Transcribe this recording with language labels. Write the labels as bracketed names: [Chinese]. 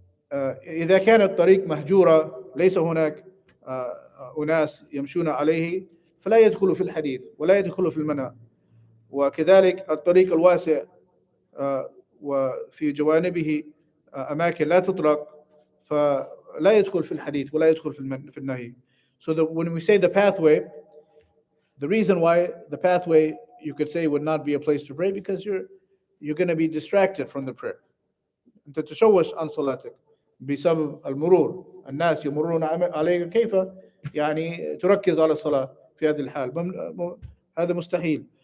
[Arabic] فإذا كان الطريق مهجورة ليس هناك أناس يمشون عليه فلا يدخل في الحديث ولا يدخل في المنع. وكذلك الطريق الواسع وفي جوانبه أماكن لا تطرق فلا يدخل في الحديث ولا يدخل في النهي. [English] So when we say the pathway, the reason why the pathway, you could say, would not be a place to pray, because you're going to be distracted from the prayer. [Arabic] أنت تشوش عن صلاتك بسبب المرور. الناس يمرون عليك، كيف يعني تركز على الصلاة في هذه الحال؟ هذا مستحيل.